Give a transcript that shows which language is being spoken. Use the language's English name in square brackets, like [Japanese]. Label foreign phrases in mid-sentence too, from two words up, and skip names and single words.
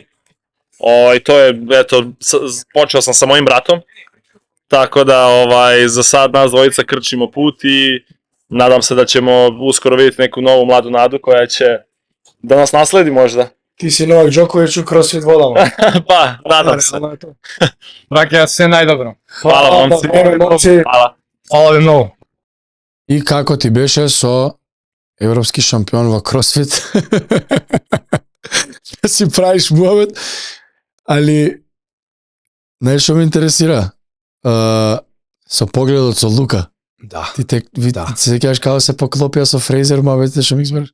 [Serbian] I to je, eto, počeo sam sa mojim bratom, tako da za sad nas dvojica krčimo put i nadam se da ćemo uskoro vidjeti neku novu mladu nadu koja će da nas nasledi možda. Ti si Novak Đoković u CrossFit vodama. Pa, nadam se. [Macedonian] Brake, sve najdobro. [Serbian] Hvala vam. Hvala. Hvala vam mnogo. [Macedonian] I kako ti беше со европски шампион во CrossFit? Да си правиш муабет, али знаеш што ме интересира? Со погледот со Лука. Да. Ти се сеќаваш како се поклопија со Фрейзер, муабетите што ми избереш?